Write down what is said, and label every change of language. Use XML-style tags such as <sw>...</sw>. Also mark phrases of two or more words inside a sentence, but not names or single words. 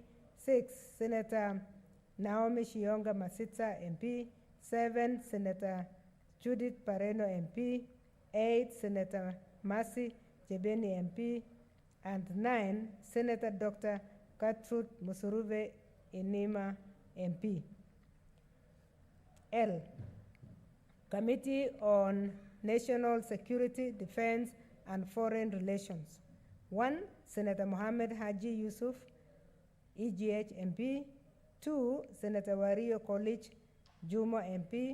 <en>6, Senator Naomi Shionga Masitsa MP. 7, Senator Judith Pareno MP. 8, Senator Mercy Chebeni MP. And 9, Senator Dr. Gertrude Musuruve Inima MP. L, Committee on National Security, Defense, and Foreign Relations. 1, Senator Mohammed Haji Yusuf EGH MP. 2, Senator Wario College Juma MP.</en>